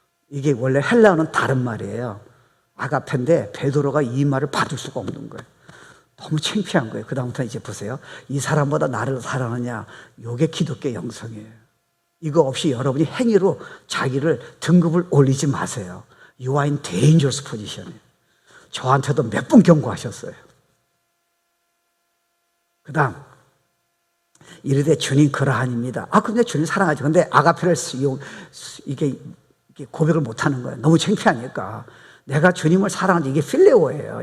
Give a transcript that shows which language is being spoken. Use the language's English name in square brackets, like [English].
[Korean] 이게 원래 헬라어는 다른 말이에요. 아가페인데 베드로가 이 말을 받을 수가 없는 거예요. 너무 창피한 거예요. 그 다음부터 이제 보세요. 이 사람보다 나를 사랑하냐. 이게 기독교 영성이에요. 이거 없이 여러분이 행위로 자기를 등급을 올리지 마세요. [English] You are in dangerous position. [Korean] 저한테도 몇 번 경고하셨어요. 그 다음 이르되 주님 그러하니입니다. 근데 주님 사랑하죠. 근데 아가페를 이게 고백을 못하는 거예요. 너무 창피하니까. 내가 주님을 사랑하는데 이게 필레오예요.